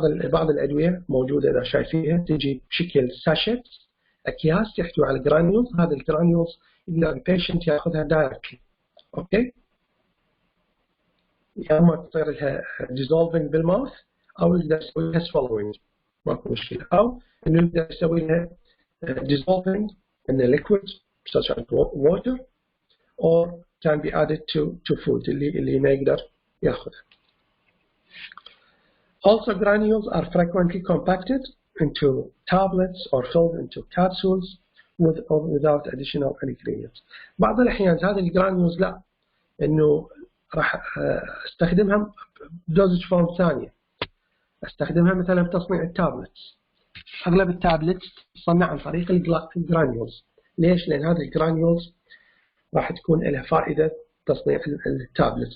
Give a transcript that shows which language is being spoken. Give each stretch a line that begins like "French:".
Arabic: بعض الأدوية موجودة إذا شايفينها تجي بشكل ساشيت أكياس تحتوي على جرانيولز. هذه الجرانيولز يقدر البيشنت ياخذها دايركتلي، أوكي، يا اما تصير لها dissolving بالماوث او يقدر يسوي لها swallowing، ماكو مشكله، او انه يقدر يسوي لها
English: dissolving in a liquid such as water or can be added to food
Arabic: اللي ما يقدر ياخذها.
English: Also, granules are frequently compacted into tablets or filled into capsules with or without additional ingredients.
Arabic: بعض الأحيان هذه الجرانيولز لا، إنه راح استخدمها بدوزج فورم ثانية، استخدمها مثلا بتصنيع التابلتس. أغلب التابلتس تصنع عن طريق الجرانيولز. ليش؟ لأن هذه الجرانيولز راح تكون لها فائدة تصنيع التابلتس.